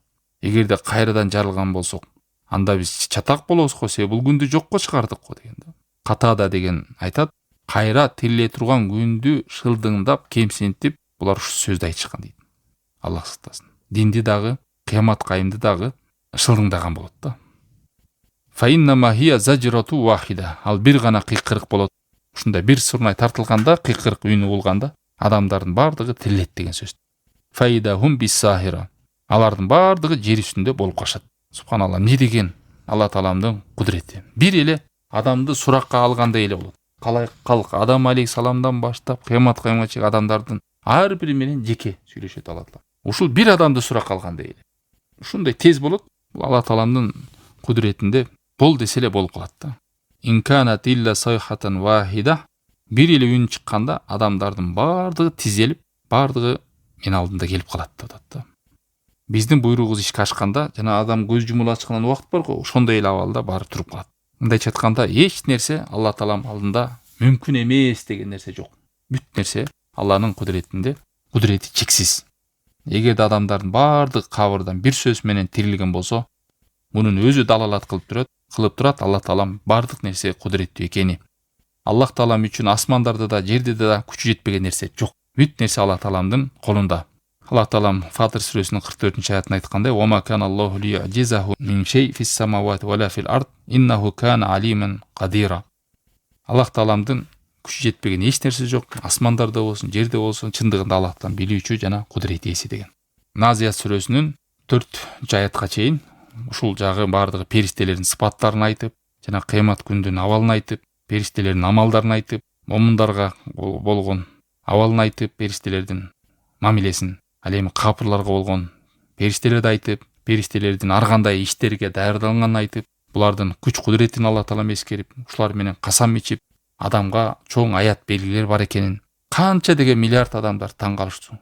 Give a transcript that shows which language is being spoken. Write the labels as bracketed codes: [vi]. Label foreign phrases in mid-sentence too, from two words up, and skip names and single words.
[ky] Эгерде кайрадан жарылган болсок, анда биз чатак болобуз го, себеби бул күндү жокко чыгардык го деген да. Катада деген айтат, кайра тириле турган күндү шылдыңдап кемсинтип булар ушу сөздү айтышкан дейт. Аллах сактасын. Динди дагы, кыямат кайымды дагы шылдыңдаган болот да. [ar] فإنما هي زجرة واحدة. [ky] Ал бир гана кыйкырык болот. Ушундай бир сурнай тартылганда, кыйкырык үнү болганда адамдардын бардыгы тирилет деген сөз. [ar] فإذا هم بالساهرة. [ky] Алардын бардыгы жер үстүндө болуп калышат. Субханалла, не деген Алла Тааламдын кудурети. Бир эле адамды суракка алгандай эле болот. Калай калк Адам алейхиссаламдан баштап кыямат кыйымга чейин адамдардын ар бири менен жеке сүйлөшөт Алла Таала. Ушул бир адамды суракка алгандай эле. Ушундай тез болот. Бул Алла Тааламдын кудуретинде бол десе эле болуп калат да. [ar] إن كانت إلا صيحة واحدة. [ky] Бир эле үн чыкканда адамдардын бардыгы тизелип, бардыгы мен алдында келип калат да. Биздин буйругубуз ишке ашканда, жана адам көз жумула ачкан убакыт бар го, ошондой эле абалда барып туруп калат. Мындайча айтканда, эч нерсе Алла Таалам алдында мүмкүн эмес деген нерсе жок. Бүт нерсе Алланын кудуретинде, кудурети чексиз. Эгерде адамдардын бардык кабырдан бир сөз менен тирилген болсо, мунун өзү далалат кылып турат Алла Таалам бардык нерсе кудуреттүү экени. Аллах Таалам үчүн асмандарда да, жерде да күчү жетпеген нерсе жок. Бүт нерсе Алла Тааламдын колунда. Аллах Таалам Фатир сүрөсүнүн 44-аятында айткандай: [ar] "وما كان الله ليعجزه من شيء في السماوات ولا في الأرض إنه كان عليما قديرا." [ky] Аллах Тааламдын күчү жетпеген эч нерсе жок. Асмандарда болсун, жерде болсун, чындыгында Аллах Таалам билүүчү жана кудурет ээси деген. Назият сүрөсүнүн 4-аятка чейин ушул жагы бардыгы периштелердин сыпаттарын айтып, жана кыямат күндүн абалын айтып, периштелердин амалдарын айтып, момундарга болгон абалын айтып, периштелердин мамилесин, ал эми капырларга болгон периштелерди айтып, периштелердин ар кандай иштерге даярдалганын айтып, булардын күч кудуретин Алла Таалам эскерип, ушулар менен касам ичип, адамга чоң аят белгилер бар экенин канча деген миллиард адамдар таң калышчу.